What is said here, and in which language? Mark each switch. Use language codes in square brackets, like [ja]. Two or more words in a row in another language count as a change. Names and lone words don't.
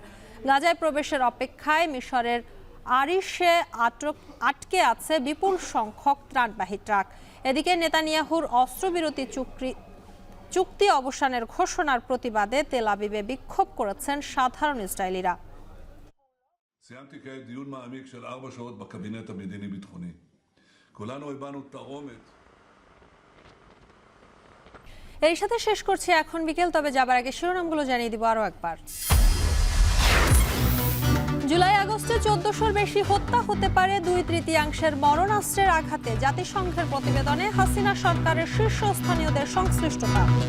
[bn] গাজায় প্রবেশের অপেক্ষায় মিশরের আরিশে আটকে আছে বিপুল সংখ্যক ত্রাণবাহী ট্রাক। এদিকে নেতানিয়াহুর অস্ত্রবিরতি চুক্তি অবসানের ঘোষণার প্রতিবাদে তেল আবিবে বিক্ষোভ করেছেন সাধারণ ইসরায়েলিরা। [he] סיימתי כעת דיון מעמיק של 4 שעות בקבינט המדיני-ביטחוני. כולנו הבנו את האומץ. [bn] এর সাথে শেষ করছি এখন বিকেল, তবে যাবার আগে শিরোনামগুলো জানিয়ে দিব আরো একবার। জুলাই আগস্টে 1400-র বেশি হত্যা হতে পারে 2/3 মরণাস্ত্রের আঘাতে। জাতিসংঘের প্রতিবেদনে হাসিনা সরকারের শীর্ষস্থানীয়দের সংশ্লিষ্টতা।